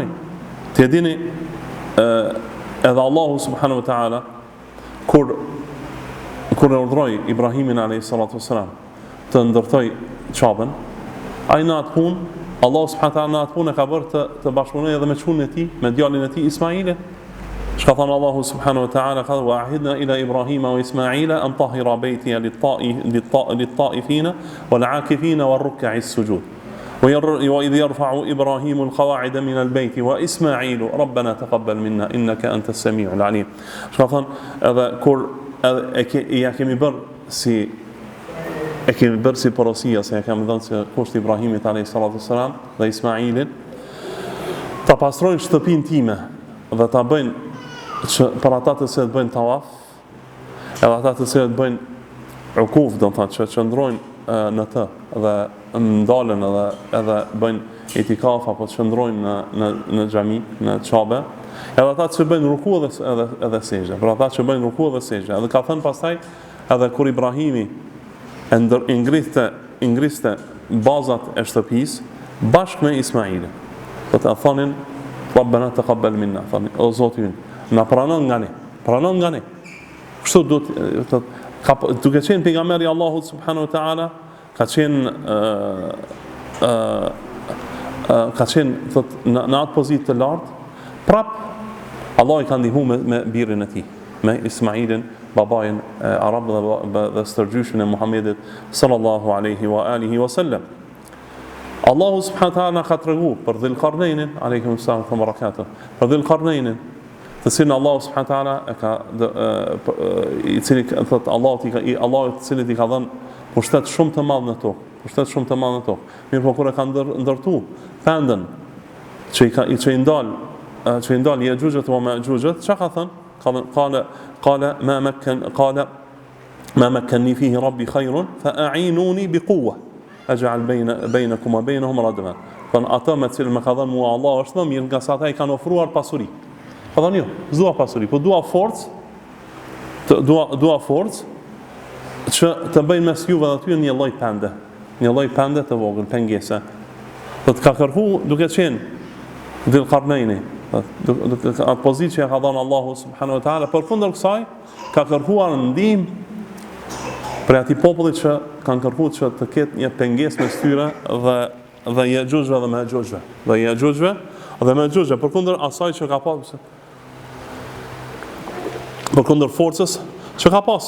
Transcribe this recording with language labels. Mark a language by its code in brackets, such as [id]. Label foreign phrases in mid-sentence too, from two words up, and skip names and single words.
[sq] Të dini edhe [ar] الله سبحانه وتعالى [sq] kur e urdhroi Ibrahimin [ar] عليه الصلاة والسلام [sq] të ndërtoj Qabën, ai në atë punë [ar] الله سبحانه وتعالى [sq] në atë punë ka bërë të bashkëpunoj edhe me çunin e tij, me djalin e tij Ismailin. Çka thon [ar] الله سبحانه وتعالى, ka وعهدنا إلى إبراهيم وإسماعيل أن طهرا بيتي للطائفين والعاكفين والركع السجود. وإذ يرفع إبراهيم القواعد من البيت وإسماعيل ربنا تقبل منا إنك أنت السميع العليم. شافن هذا كور [sq] ja kemi bërë si porosia se ja kemi dhënë se kusht Ibrahimit alayhi [ar] الصلاة والسلام [sq] dhe Ismailin ta pastrojnë shtëpinë time dhe ta bëjnë që për ata të cilët bëjnë tawaf, edhe ata të cilët bëjnë ukuf, do të thotë që qëndrojnë në të dhe ndalen edhe bëjnë itikaf apo qëndrojnë në xhami, në Qabe, edhe ata që bëjnë ruku edhe sejdë. Për ata që bëjnë ruku edhe sejdë. Edhe ka thënë pastaj edhe kur Ibrahimi ingriste bazat e shtëpisë bashkë me Ismailin. Do të thonin [ar] ربنا تقبل منا, [sq] thonin o Zoti ynë, na pranon nga ne. Kështu duke qenë pejgamberi i Allahut [ar] سبحانه وتعالى, [sq] ka qenë në atë pozitë të lartë, prap Allah i ka ndihmuar me birrin e tij, me Ismailin, babain arab dhe stërgjyshin e Muhamedit [ar] صلى الله عليه وعلى آله وسلم. الله سبحانه وتعالى [sq] ka treguar për Dhul-Qarnainin [ar] عليه السلام وبركاته. [sq] Për Dhul-Qarnainin, të cilin [ar] الله سبحانه وتعالى [sq] i cili thot Allahu i cili i ka dhënë pushtet shumë të madh në tokë. Mirë po kur e ka ndërtu pendën që i ndal Ya'juj wa Ma'juj, çka ka thënë? [ar] قال ما مكنني فيه ربي خير فأعينوني بقوة أجعل بينكم وبينهم ردما. [sq] Ata me cilën më ka dhënë mua Allah është më mirë nga sa ata i kanë ofruar pasuri. Ka thënë jo, s'dua pasuri, po dua forcë që të bëjnë mes juve dhe aty një lloj pende të vogël, pengese. Do të ka kërku duke qenë Dhul-Qarnaini, atë pozitë që ka dhënë [ar] الله سبحانه وتعالى, [sq] përkundër kësaj ka kërkuar ndihmë për atij popullit që kanë kërkuar që të ketë një pengesë mes tyre dhe Ya'juj dhe Ma'juj, përkundër asaj që ka pas, përkundër forcës që ka pas.